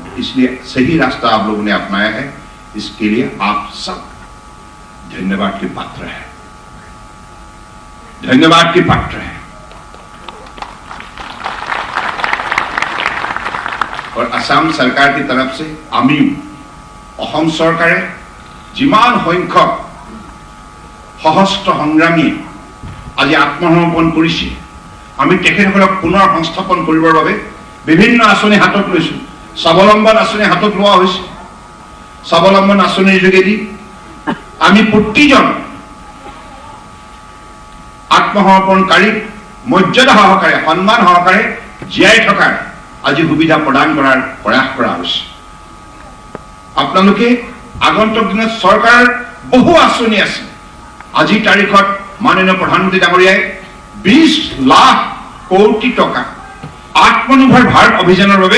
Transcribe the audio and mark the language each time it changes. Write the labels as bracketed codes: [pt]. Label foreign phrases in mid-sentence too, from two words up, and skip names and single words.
[hi] इसलिए सही रास्ता आप लोगों ने अपनाया है। इसके लिए आप सब धन्यवाद के पात्र हैं, धन्यवाद के पात्र हैं। और असम सरकार की तरफ से [as] আমি অসম চৰকাৰে যিমান সংখ্যক সশস্ত্ৰ সংগ্ৰামী আজি আত্মসমৰ্পণ কৰিছে আমি তেখেতসকলক পুনৰ সংস্থাপন কৰিবৰ বাবে বিভিন্ন আঁচনি হাতত লৈছো স্বাৱলম্বন আঁচনি হাতত লোৱা হৈছে স্বাৱলম্বন আঁচনিৰ যোগেদি আমি প্ৰতিজন আত্মসমৰ্পণকাৰীক মৰ্যাদা সহকাৰে সন্মান সহকাৰে জীয়াই থকাৰ আজি সুবিধা প্ৰদান কৰাৰ প্ৰয়াস কৰা হৈছে আপোনালোকে আগন্তুক দিনত চৰকাৰৰ বহু আঁচনি আছে আজিৰ তাৰিখত মাননীয় প্ৰধানমন্ত্ৰী ডাঙৰীয়াই 20 লাখ কোটি টকা আত্মনিৰ্ভৰ ভাৰত অভিযানৰ বাবে